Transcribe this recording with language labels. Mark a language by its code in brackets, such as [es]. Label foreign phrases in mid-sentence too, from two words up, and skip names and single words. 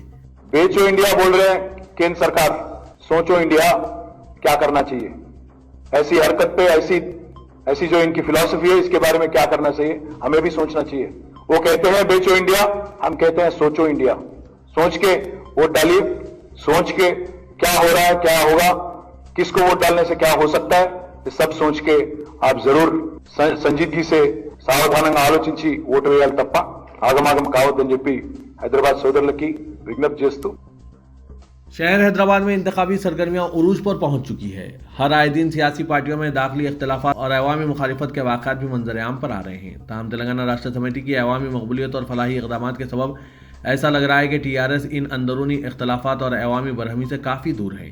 [ur] بیچو انڈیا بول رہے ہیں کیندر سرکار، سوچو انڈیا کیا کرنا چاہیے، ایسی حرکت پہ ایسی جو ان کی فلسفی ہے اس کے بارے میں کیا کرنا چاہیے، ہمیں بھی سوچنا چاہیے۔ وہ کہتے ہیں بیچو انڈیا، ہم کہتے ہیں سوچو انڈیا۔ سوچ کے ووٹ ڈالیے، سوچ کے کیا ہو رہا ہے، کیا ہوگا، کس کو ووٹ ڈالنے سے کیا ہو سکتا ہے، یہ سب سوچ کے آپ ضرور సంజీద్గి سے [te] సావధానంగా ఆలోచించి ఓటు వేయాలి తప్ప ఆగమాగం కావద్దని చెప్పి హైదరాబాద్ సోదరులకి విజ్ఞప్తి చేస్తూ [ur] شہر حیدرآباد میں انتخابی سرگرمیاں عروج پر پہنچ چکی ہے۔ ہر آئے دن سیاسی پارٹیوں میں داخلی اختلافات اور عوامی مخالفت کے واقعات بھی منظر عام پر آ رہے ہیں۔ تاہم تلنگانہ راشٹر سمیتی کی عوامی مقبولیت اور فلاحی اقدامات کے سبب ایسا لگ رہا ہے کہ ٹی آر ایس ان اندرونی اختلافات اور عوامی برہمی سے کافی دور ہے۔